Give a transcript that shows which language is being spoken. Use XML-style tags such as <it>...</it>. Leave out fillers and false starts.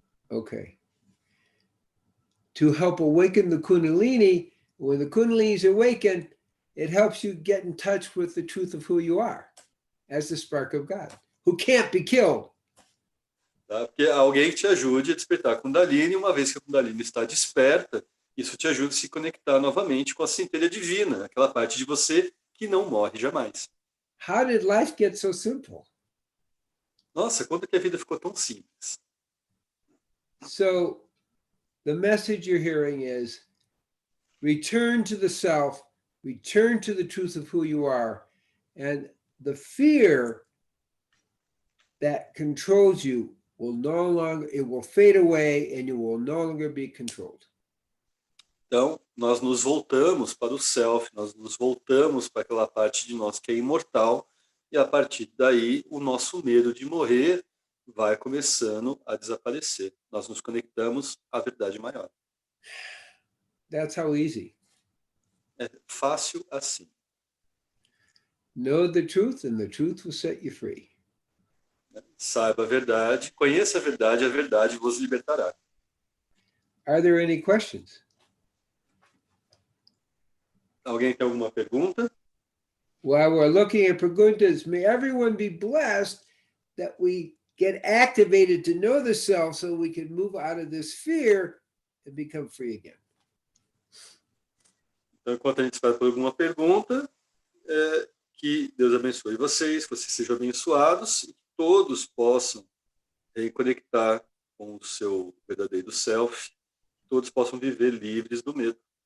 <en>Okay. To help awaken the Kundalini, when the Kundalini is awakened, it helps you get in touch with the truth of who you are as the spark of God, who can't be killed.</en> <pt>Tá? Porque alguém que te ajude a despertar a Kundalini, uma vez que a Kundalini está desperta, isso te ajuda a se conectar novamente com a centelha divina, aquela parte de você que não morre jamais.</pt> <en>How did life get so simple?</en> <pt>Nossa, quando que a vida ficou tão simples?</pt> <en>So the message you're hearing is return to the self, return to the truth of who you are, and the fear that controls you will no longer, it will fade away and you will no longer be controlled.</en> <pt>Então, nós nos voltamos para o self, nós nos voltamos para aquela parte de nós que é imortal, e a partir daí o nosso medo de morrer vai começando a desaparecer. Nós nos conectamos à verdade maior.</pt> <en>That's how easy.</en> <pt>É fácil assim.</pt> <en>Know the truth and the truth will set you free.</en> <pt>Saiba a verdade, conheça a verdade vos libertará.</pt> <en>Are there any questions?</en> <pt>Alguém tem alguma pergunta?</pt> <en>While we're looking at</en> <pt>Praguntas,</pt> <en>may everyone be blessed that we get activated to know the self so we can move out of this fear and become free again.</en> <pt>Então, enquanto a gente espera por alguma pergunta, que Deus abençoe vocês, que vocês sejam abençoados, e que todos possam reconectar com o seu verdadeiro self, todos possam viver livres do medo.</pt>